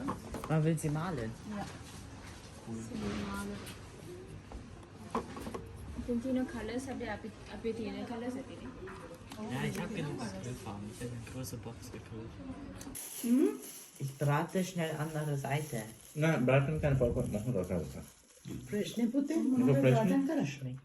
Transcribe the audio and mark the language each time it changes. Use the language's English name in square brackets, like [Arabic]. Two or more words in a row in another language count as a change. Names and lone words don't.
[German] Man will sie malen? Ja. [Sinhala] ඉතින් තියෙන කලර්ස් අපේ තියෙන කලර්ස් ඇතිනේ. [German] Ja, ich habe genug Acrylfarben. Ich habe eine große Box gekauft. Ich brate schnell andere Seite. Na, braten kann Popcorn machen oder was? Frisch, ne, bitte? [Russian] Ну, fresh, ne? Хорошо.